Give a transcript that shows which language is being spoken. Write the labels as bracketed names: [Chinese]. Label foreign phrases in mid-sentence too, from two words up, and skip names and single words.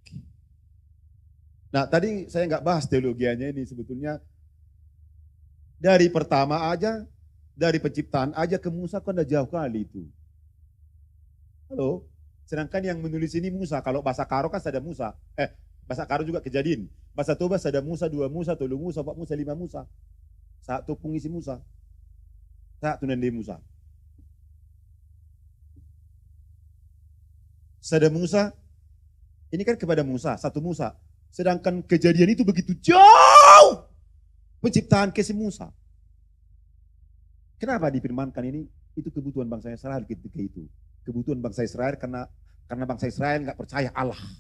[Indonesian] Nah tadi saya nggak bahas teologianya ini sebetulnya. Dari pertama aja, dari penciptaan aja ke Musa kan udah jauh kali itu. Halo, sedangkan yang menulis ini Musa. Kalau bahasa Karo kan ada Musa. Bahasa Karo juga Kejadian. Bahasa Tobas ada Musa, 2 Musa, 3 Musa, 4 Musa, 5 Musa. 1 pengisi Musa. 1 nandi Musa. Sada Musa, ini kan kepada Musa, 1 Musa. Sedangkan Kejadian itu begitu jauh penciptaan ke Musa. Kenapa difirmankan ini? Itu kebutuhan bangsa Israel ketika itu. Kebutuhan bangsa Israel karena bangsa Israel nggak percaya Allah.